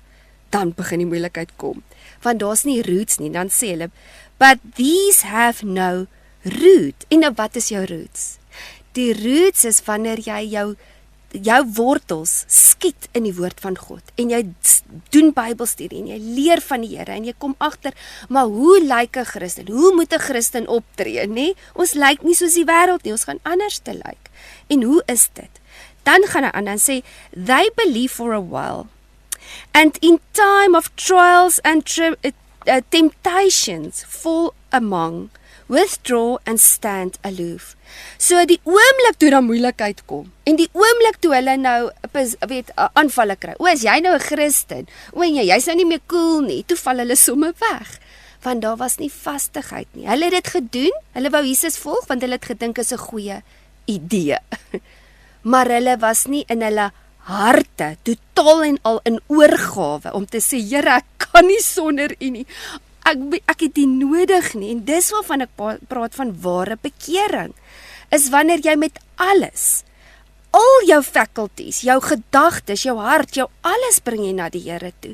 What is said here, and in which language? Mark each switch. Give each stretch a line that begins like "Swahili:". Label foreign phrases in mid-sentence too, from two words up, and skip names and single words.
Afrikaans: Dan begin die moeilikheid kom. Want daar's nie roots nie, dan sê hulle,
English: but these have no root.
Afrikaans: En nou wat is jou roots? Die roots is wanneer jy jou wortels skiet in die woord van God en jy doen Bybelstudie en jy leer van die Here en jy kom agter, maar hoe lyk 'n Christen? Hoe moet 'n Christen optree, nê? Ons lyk nie soos die wêreld nie, ons gaan anders te lyk. En hoe is dit? Dan gaan hy aan en sê,
English: they believe for a while, and in time of trials and temptations fall among, withdraw and stand aloof.
Afrikaans: So die oomblik toe dan moeilikheid kom, en die oomblik toe hulle nou, aanvalle kry, is jy nou 'n Christen, en jy's nou nie meer cool nie, toe val hulle somme weg, want daar was nie vastigheid nie. Hulle het dit gedoen, hulle wou Jesus volg, want hulle het gedink is 'n goeie idee, maar hulle was nie in hulle harte, totaal en al in oorgawe, om te sê, Here, ek kan nie sonder U nie, ek het dit nodig nie, en dis waarvan ek praat van ware bekering, is wanneer jy met alles, al jou faculties, jou gedagtes, jou hart, jou alles bring jy na die Here toe.